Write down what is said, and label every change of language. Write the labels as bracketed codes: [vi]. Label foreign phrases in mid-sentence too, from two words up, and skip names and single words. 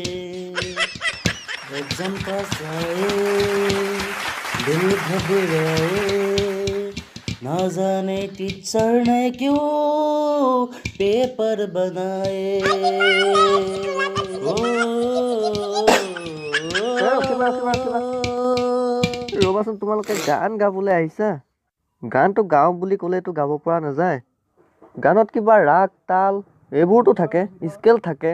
[hi] एग्जाम पास आए दिल घबराए ना जाने टीचर ने क्यों पेपर बनाए [as] ৰ'বাচোন, তোমালোকে গান গাবলৈ আহিছা? গানটো গাওঁ বুলি ক'লেতো গাব পৰা নাযায়। গানত কিবা ৰাগ তাল এইবোৰতো থাকে, স্কেল থাকে।